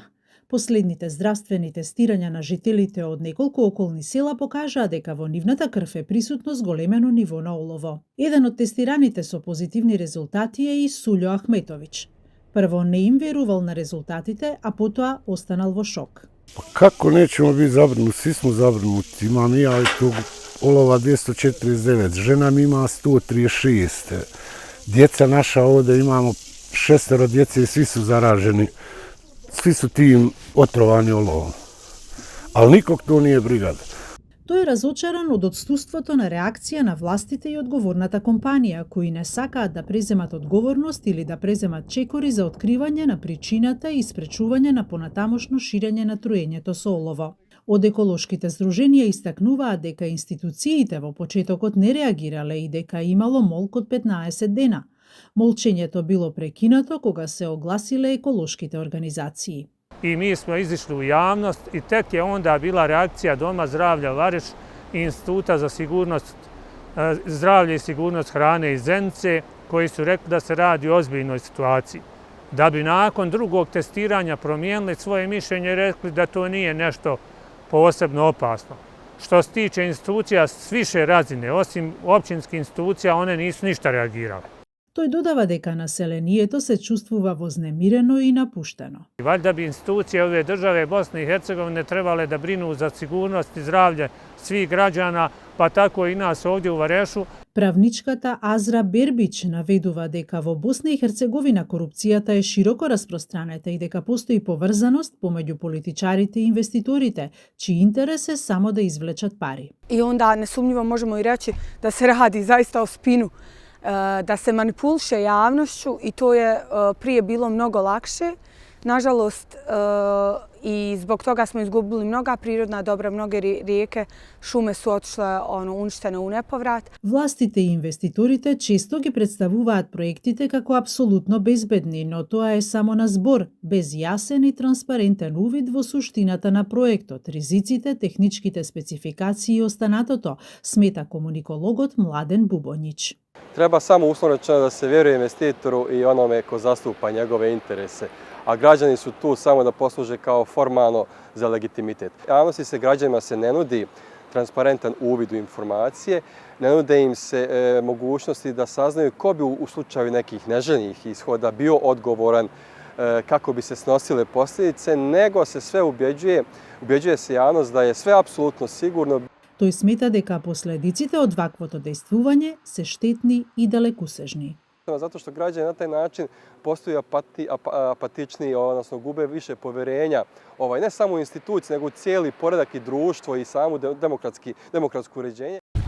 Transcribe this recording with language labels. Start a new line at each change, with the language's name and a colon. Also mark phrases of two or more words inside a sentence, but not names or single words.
Macedonian: Последните здравствени тестирања на жителите од неколку околни села покажаа дека во нивната крв е присутно зголемено ниво на олово. Еден од тестираните со позитивни резултати е и Сулјо Ахметовиќ. Прво не им верувал на резултатите, а потоа останал во шок.
Bosnian: Како неćemo biti zabrinuti? Svi smo zabrinuti. Imam i ja tog olova 249, žena mi ima 136. Djeca naša ovdje imamo 6 djece i svi su zaraženi. Svi su tim otrovani olovom. Ali nikog to nije briga.
Macedonian: Тој е разочаран од одсуството на реакција на властите и одговорната компанија, кои не сакаат да преземат одговорност или да преземат чекори за откривање на причината и спречување на понатамошно ширење на труењето со олово. Од еколошките здруженија истакнуваат дека институциите во почетокот не реагирале и дека имало молк од 15 дена. Молчењето било прекинато кога се огласиле еколошките организации.
Bosnian: I mi smo izišli u javnost i tek je onda bila reakcija Doma zdravlja Vareš i Instituta za sigurnost zdravlja i sigurnost hrane iz Zenice, koji su rekli da se radi o ozbiljnoj situaciji. Da bi nakon drugog testiranja promijenili svoje mišljenje i rekli da to nije nešto posebno opasno. Što se tiče institucija s više razine, osim općinskih institucija, one nisu ništa reagirale.
Macedonian: Тој додава дека населението се чувствува вознемирено и напуштено.
Bosnian: Valjda bi institucije ove države Bosne i Hercegovine trebale da brinu za sigurnost i zdravlje svih građana, pa tako i nas ovdje u Varešu.
Macedonian: Правничката Азра Бербич наведува дека во Босна и Херцеговина корупцијата е широко распространета и дека постои поврзаност помеѓу политичарите и инвеститорите, чиј интерес е само да извлечат пари.
Bosnian: I onda nesumnjivo možemo i reći da se radi zaista o spinu, da se manipuliše javnošću i to je prije bilo mnogo lakše. Nažalost, i zbog toga smo izgubili mnoga prirodna dobra, mnoge rijeke, šume su otišle uništene u nepovrat.
Macedonian: Властите и инвеститорите често ги представуваат проектите како апсолутно безбедни, но тоа е само на збор, без јасен и транспарентен увид во суштината на проектот, ризиците, техничките спецификации и останатото, смета комуникологот Младен Бубоњич.
Bosnian: Treba samo uslovno rečeno da se vjeruje investitoru i onome ko zastupa njegove interese, a građani su tu samo da posluže kao formalno za legitimitet. Javnosti se građanima se ne nudi transparentan uvid u informacije, ne nude im se mogućnosti da saznaju ko bi u slučaju nekih neželjenih ishoda bio odgovoran, kako bi se snosile posljedice, nego se sve ubjeđuje se javnost da je sve apsolutno sigurno.
Macedonian: Тој смета дека последиците од ваквото дејствување се штетни и далекусежни.
Bosnian: Zato što građani na taj način postaju apatičniji, odnosno gube više poverenja, ne samo u institucije, nego u cijeli poredak i društvo i samu demokratsko uređenje.